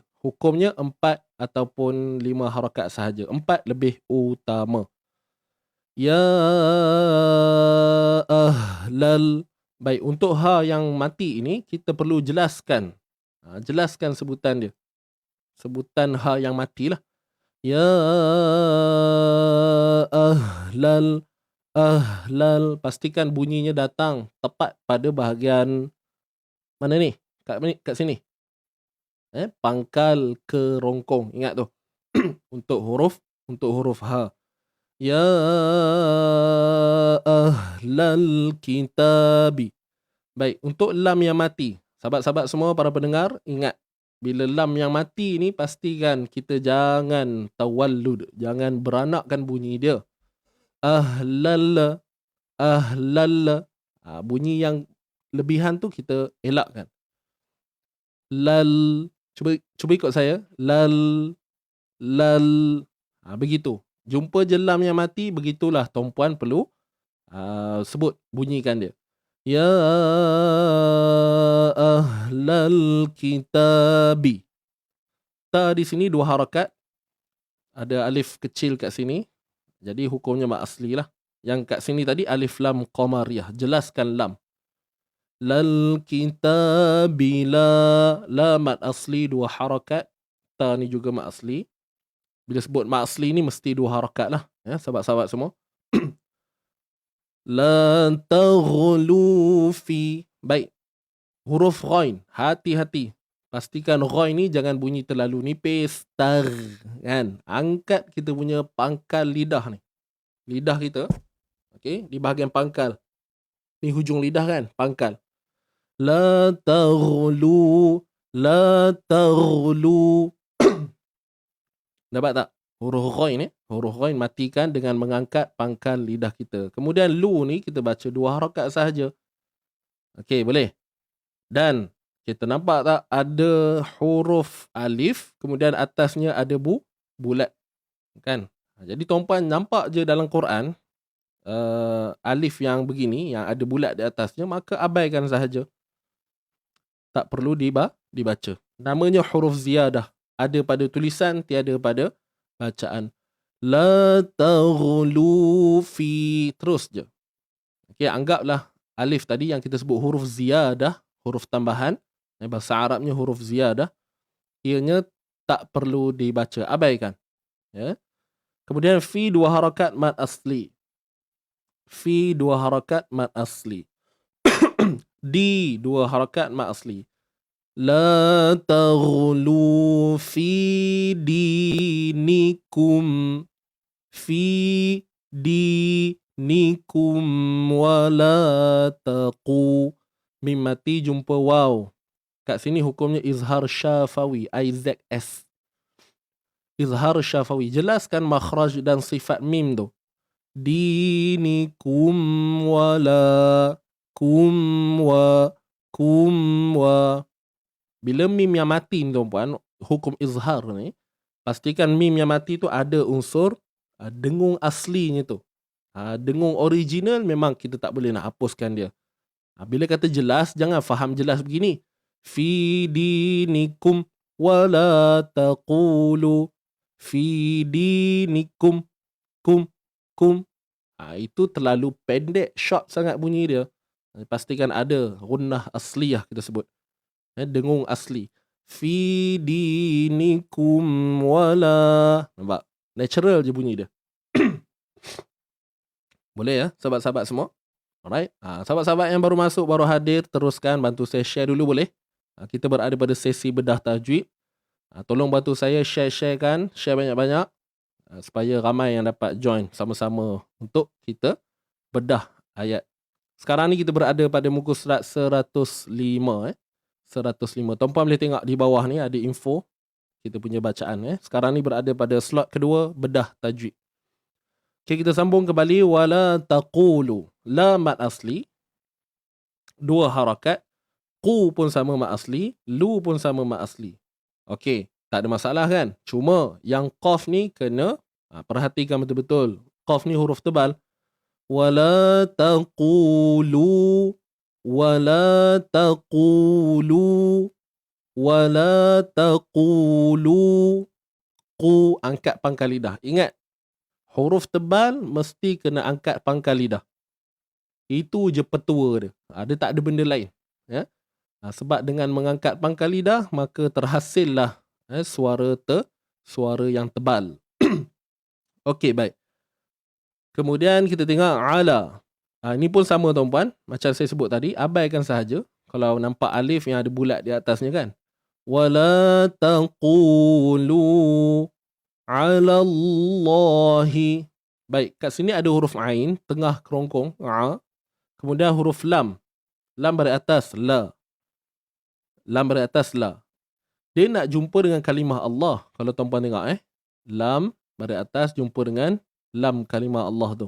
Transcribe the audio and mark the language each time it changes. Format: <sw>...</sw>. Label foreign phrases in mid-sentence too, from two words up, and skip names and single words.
<ms>Hukumnya 4 ataupun 5 harakat sahaja. 4 lebih utama.</ms> <ar>يا أهل.</ar> <ms>Baik, untuk ha yang mati ini kita perlu jelaskan. Jelaskan sebutan dia. Sebutan ha yang matilah.</ms> <ar>يا أهل. Ahlal.</ar> <ms>Pastikan bunyinya datang tepat pada bahagian mana ni? Kat sini. Pangkal kerongkong. Ingat tu. Untuk huruf ha.</ms> <ar>يا أهل الكتاب.</ar> <ms>Baik, untuk lam yang mati. Sahabat-sahabat semua, para pendengar, ingat. Bila lam yang mati ni, pastikan kita jangan tawallud. Jangan beranakkan bunyi dia.</ms> <ar>أهل أهل.</ar> <ms>Bunyi yang lebihan tu kita elakkan. Lal. Cuba ikut saya. Lal. Lal. Begitu. Jumpa je lam yang mati, begitulah tuan-puan perlu sebut, bunyikan dia.</ms> <ar>يا أهل الكتاب.</ar> <ms>Ta di sini 2 harakat. Ada alif kecil kat sini. Jadi hukumnya mad asli lah. Yang kat sini tadi alif lam qamariyah. Jelaskan lam. Lal kitabi la mad asli 2 harakat. Ta ni juga mad asli. Bila sebut mad asli ni mesti 2 harakat lah. Ya, sahabat-sahabat semua.</ms> <ar>لا تغلوا في.</ar> <ms>Baik. Huruf ghain. Hati-hati. Pastikan ghain ni jangan bunyi terlalu nipis. Tar. Kan? Angkat kita punya pangkal lidah ni. Lidah kita. Okay. Di bahagian pangkal. Ni hujung lidah kan? Pangkal.</ms> <ar>لا تغلوا. لا تغلوا.</ar> <ms>Dapat tak? Huruf ghain ni. Huruf ghain matikan dengan mengangkat pangkal lidah kita. Kemudian lu ni kita baca 2 harakat sahaja. Okey, boleh. Dan kita nampak tak ada huruf alif, kemudian atasnya ada bulat. Kan? Jadi tuan-puan nampak je dalam Quran alif yang begini, yang ada bulat di atasnya, maka abaikan sahaja. Tak perlu dibaca. Namanya huruf ziyadah. Ada pada tulisan, tiada pada bacaan.</ms> <ar>لا تغلوا في.</ar> <ms>Terus je. Okay, anggaplah alif tadi yang kita sebut huruf ziyadah, huruf tambahan. Bahasa Arabnya huruf ziyadah. Ianya tak perlu dibaca. Abaikan. Ya. Kemudian fi 2 harakat mad asli. Fi 2 harakat mad asli. Di 2 harakat mad asli.</ms> <ar>لا تغلوا في دينكم. في دينكم ولا تقو.</ar> <ms>Mim mati jumpa waw. Kat sini hukumnya izhar syafawi. IZS. Izhar syafawi. Jelaskan makhraj dan sifat mim tu.</ms> <ar>دينكم ولا كم و.</ar> <ms>Bila mim yang mati ni tuan-puan, hukum izhar ni, pastikan mim yang mati tu ada unsur dengung aslinya tu. Dengung original memang kita tak boleh nak hapuskan dia. Bila kata jelas, jangan faham jelas begini.</ms> <ar>في دينكم ولا تقولوا في دينكم كم.</ar> <ms>Itu terlalu pendek, short sangat bunyi dia. Pastikan ada gunnah asliyah kita sebut. Dengung asli.</ms> <ar>في دينكم ولا.</ar> <ms>Nampak? Natural je bunyi dia. Boleh ya, sahabat-sahabat semua? Alright. Sahabat-sahabat yang baru masuk, baru hadir, teruskan bantu saya share dulu boleh? Kita berada pada sesi bedah tajwid. Tolong bantu saya share-sharekan, share banyak-banyak supaya ramai yang dapat join sama-sama untuk kita bedah ayat. Sekarang ni kita berada pada muka surat 105. 105. Tuan-puan boleh tengok di bawah ni ada info. kita punya bacaan. Sekarang ni berada pada slot kedua, bedah tajwid. Okay, kita sambung kembali.</ms> <ar>ولا تقولوا.</ar> <ms>La mat asli, 2 harakat. Qu pun sama mat asli, lu pun sama mat asli. Okey, tak ada masalah kan? Cuma yang qaf ni kena perhatikan betul-betul. Qaf ni huruf tebal.</ms> <ar>ولا تقولوا ولا تقولوا ولا تقولوا.</ar> <ms>Qu angkat pangkal lidah. Ingat, huruf tebal mesti kena angkat pangkal lidah. Itu je petua dia. Dia tak ada benda lain. Ya. Sebab dengan mengangkat pangkal lidah, maka terhasillah suara yang tebal. Okey, baik. Kemudian kita tengok ala. Ini pun sama tuan-puan. Macam saya sebut tadi, abaikan sahaja. Kalau nampak alif yang ada bulat di atasnya kan.</ms> <ar>ولا تقولوا على الله.</ar> <ms>Baik, kat sini ada huruf ain, tengah kerongkong. Kemudian huruf lam. Lam dari atas, la. Lam dari atas, la. Dia nak jumpa dengan kalimah Allah. Kalau tuan-puan tengok lam dari atas jumpa dengan lam kalimah Allah tu.</ms>